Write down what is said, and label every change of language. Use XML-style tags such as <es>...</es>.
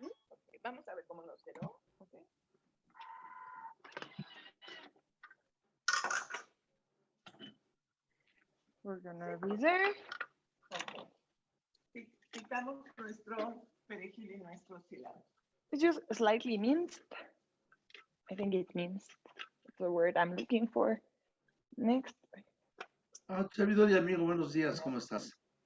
<es>Okay, vamos a ver cómo nos quedó. Okay.</es> <en>We're gonna reserve. Okay.</en> <es>Quitamos nuestro perejil y nuestro cilantro.</es> <en>It's just slightly minced. I think it's minced. That's the word I'm looking for. Next.</en> <es>Servidor y amigo, buenos días, ¿cómo estás?</es>